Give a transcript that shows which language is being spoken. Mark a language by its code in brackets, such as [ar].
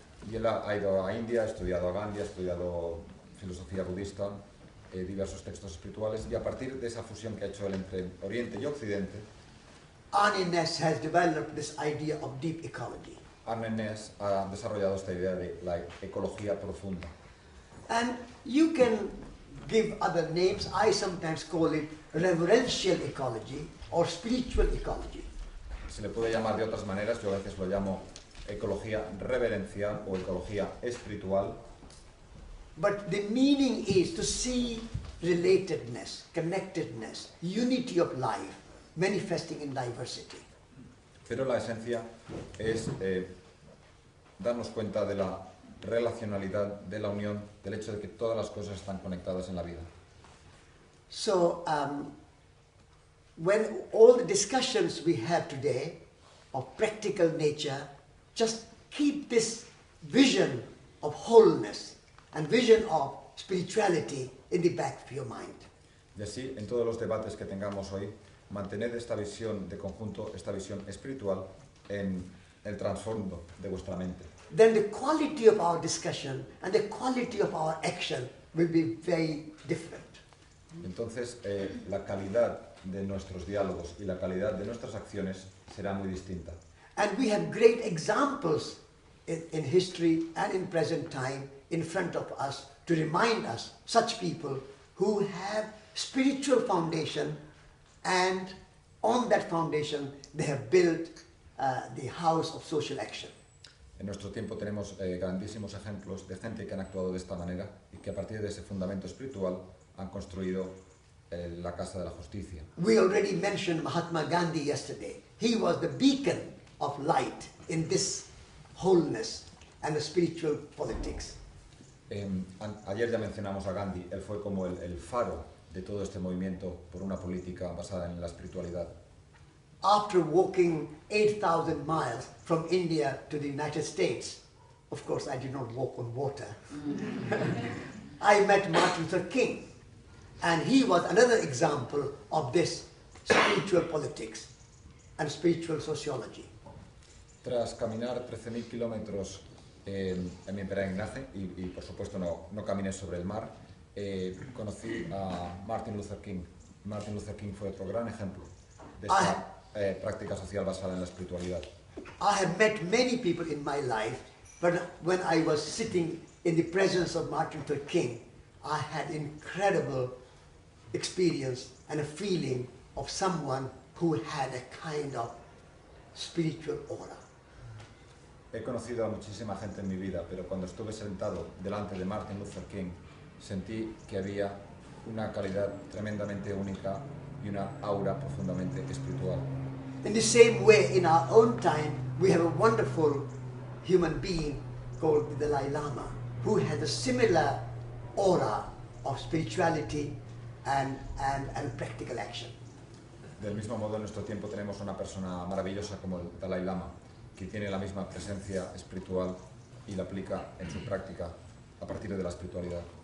[es] y él ha ido a India, ha estudiado a Gandhi, ha estudiado filosofía budista, diversos textos espirituales, y a partir de esa fusión que ha hecho él entre Oriente y Occidente, [en] Arne Næss has developed this idea of deep ecology. [es] Arne Næss ha desarrollado esta idea de la ecología profunda. [en] And you can give other names. I sometimes call it reverential ecology or spiritual ecology. [es] Se le puede llamar de otras maneras, yo a veces lo llamo ecología reverencial o ecología espiritual. [en] But the meaning is to see relatedness, connectedness, unity of life manifesting in diversity. [es] Pero la esencia es darnos cuenta de la relacionalidad, de la unión, del hecho de que todas las cosas están conectadas en la vida. [en] So, when all the discussions we have today of practical nature, just keep this vision of wholeness and vision of spirituality in the back of your mind. [es] Y así, en todos los debates que tengamos hoy, mantened esta visión de conjunto, esta visión espiritual en el trasfondo de vuestra mente. [en] Then the quality of our discussion and the quality of our action will be very different. [es] Entonces, la calidad de nuestros diálogos y la calidad de nuestras acciones será muy distinta. [en] And we have great examples in history and in present time in front of us to remind us, such people who have spiritual foundation, and on that foundation they have built the house of social action. [es] En nuestro tiempo tenemos grandísimos ejemplos de gente que han actuado de esta manera y que a partir de ese fundamento espiritual han construido la Casa de la Justicia. [en] We already mentioned Mahatma Gandhi yesterday. He was the beacon of light in this wholeness and the spiritual politics. [es] Ayer ya mencionamos a Gandhi, él fue como el faro de todo este movimiento por una política basada en la espiritualidad. [en] After walking 8,000 miles from India to the United States Of course, I did not walk on water. I met Martin Luther King, and he was another example of this spiritual politics and spiritual sociology. [es] Tras caminar 13.000 kilómetros en mi peregrinaje, y por supuesto no caminé sobre el mar, conocí a Martin Luther King. Martin Luther King fue otro gran ejemplo de esta práctica social basada en la espiritualidad. [en] I have met many people in my life, but when I was sitting in the presence of Martin Luther King, I had incredible experience and a feeling of someone who had a kind of spiritual aura. [es] He conocido a muchísima gente en mi vida, pero cuando estuve sentado delante de Martin Luther King, sentí que había una calidad tremendamente única y una aura profundamente espiritual. [en] In the same way, in our own time, we have a wonderful human being called the Dalai Lama, who has a similar aura of spirituality and practical action. [es] Del mismo modo, en nuestro tiempo tenemos una persona maravillosa como el Dalai Lama, que tiene la misma presencia espiritual y la aplica en su práctica a partir de la espiritualidad.